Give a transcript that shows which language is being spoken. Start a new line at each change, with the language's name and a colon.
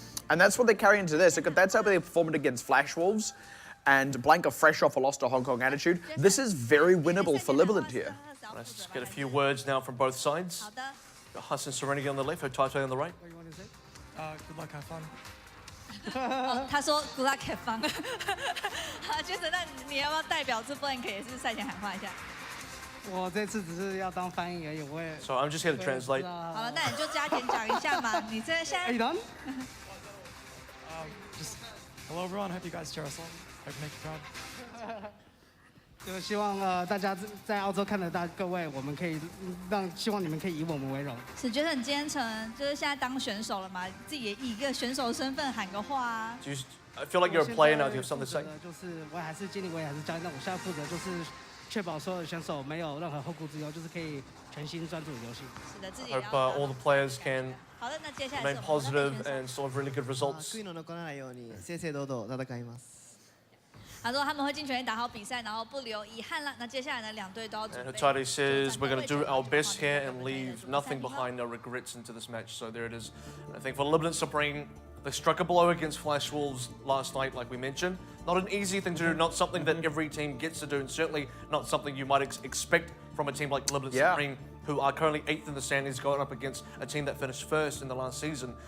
English: And that's what they carry into this. That's how they performed against Flash Wolves. And Blank are fresh off a loss to Hong Kong Attitude. This is very winnable for Libalent here. Let's just get a few words now from both sides. Got Hus and Serenity on the left, Untitled on the right. What do you want to say? Good luck, have fun.
Chinese: 他说
English: Good luck, have fun。
Chinese: Jason， 那你要不要代表这 Blank 也是赛前喊话一下？我这次只是要当翻译而已，我也。
English: So I'm just here to translate.
Chinese: 好了，那你就加点讲一下嘛。你这现在。
English: Are you done? Just hello everyone. Hope you guys cheer us on. Hope make you proud.
Chinese: 就希望大家在澳洲看得到各位，我们可以希望你们可以以我们为荣。是觉得很今天就是现在当选手了嘛，自己也以一个选手的身份喊个话啊。
English: I feel like you're a player now. Do you have something to say?
Chinese: 就是我还是经理，我也还是教练，那我现在负责就是确保所有的选手没有任何后顾之忧，就是可以全心专注游戏。是的，自己
English: Hope all the players can
Chinese: 好的，那接下来
English: remain positive and still have really good results.
Japanese: 悔いの残らないように正々堂々戦います。
Chinese: 他说他们会尽全力打好比赛，然后不留遗憾了。那接下来呢，两队都要准备。
English: And Hotade says we're going to do our best here and leave nothing behind, no regrets into this match. So there it is. And I think for Libalent Supreme, they struck a blow against Flash Wolves last night, like we mentioned. Not an easy thing to do, not something that every team gets to do, and certainly not something you might expect from a team like Libalent Supreme, who are currently 8th in the standings, going up against a team that finished 1st in the last season.